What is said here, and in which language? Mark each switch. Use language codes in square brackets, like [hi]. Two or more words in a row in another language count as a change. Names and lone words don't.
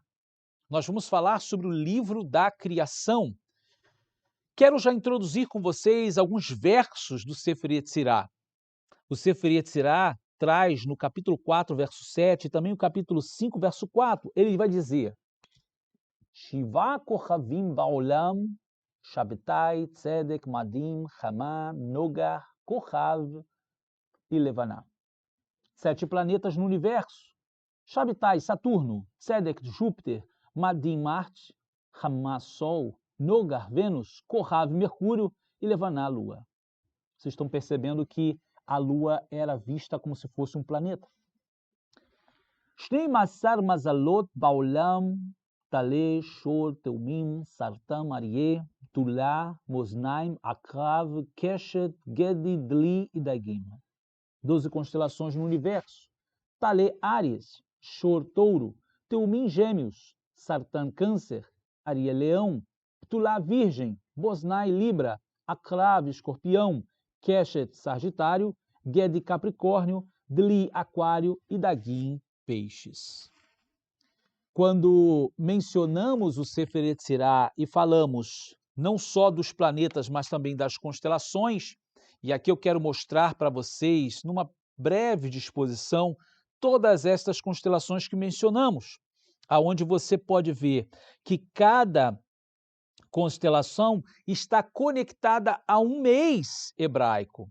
[pt] Nós vamos falar sobre o livro da criação. Quero já introduzir com vocês alguns versos do Sefer Yetzirah. O Sefer Yetzirah traz no capítulo 4, verso 7, e também no capítulo 5, verso 4, ele vai dizer: [he] שבעה כוכבים בעולם שבתאי צדק מאדים חמה נוגה כוכב ולבנה. [pt] 7 planetas no universo. Shabtai, Saturno, Tzedek, Júpiter, Madim, Marte, Chama, Sol, Nogar, Vênus, Kochav, Mercúrio e Levaná, Lua. Vocês estão percebendo que a Lua era vista como se fosse um planeta. [he] שנים עשר מזלות בעולם טלה שור תאומים סרטן אריה בתולה מאזניים עקרב קשת גדי דלי ודגים. [pt] 12 constelações no universo. Tale, Áries, Shor, Touro, Teumim, Gêmeos, Sartam, Câncer, Aryeh, Leão, Tulá, Virgem, Mosnai, Libra, Akrav, Escorpião, Keshet, Sagitário, Gedi, Capricórnio, Dli, Aquário e Dagim, Peixes. Quando mencionamos o Sefer Yetzirah e falamos não só dos planetas, mas também das constelações, e aqui eu quero mostrar para vocês, numa breve disposição, todas estas constelações que mencionamos, aonde você pode ver que cada constelação está conectada a um mês hebraico.